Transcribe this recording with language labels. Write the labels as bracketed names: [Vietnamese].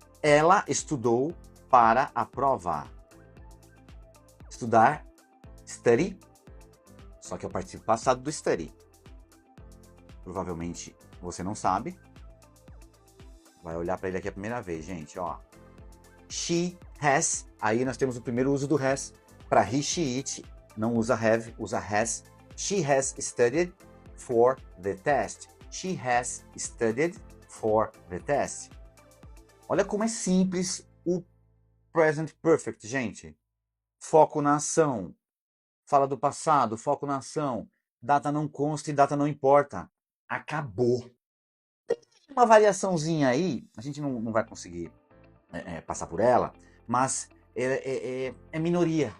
[Portuguese] Ela estudou para a prova. Estudar, study, só que é o particípio passado do study. Provavelmente você não sabe. Vai olhar para ele aqui a primeira vez, gente, ó. [English] She has, [Portuguese] aí nós temos o primeiro uso do has. Para he, she, it, não usa have, usa has. [English] She has studied for the test. She has studied for the test. [Portuguese] Olha como é simples o present perfect, gente. Foco na ação. Fala do passado, foco na ação. Data não consta e data não importa. Acabou. Tem uma variaçãozinha aí, a gente não vai conseguir passar por ela, mas é minoria.